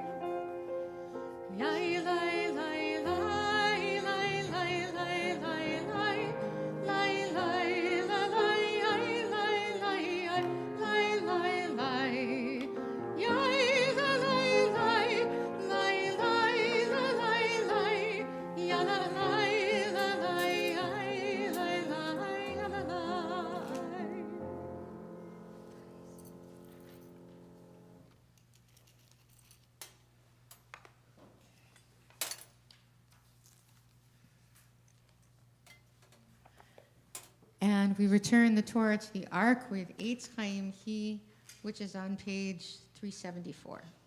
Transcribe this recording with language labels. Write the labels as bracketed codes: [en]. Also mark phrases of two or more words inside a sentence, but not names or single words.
[en] yai lai lai lai lai lai lai lai lai lai lai la lai yai lai lai yai lai lai lai yai la lai lai lai lai la lai lai ya la lai la lai yai lai lai ya la lai. And we return the Torah to the Ark with [he] עץ חיים היא, [en] which is on page 374.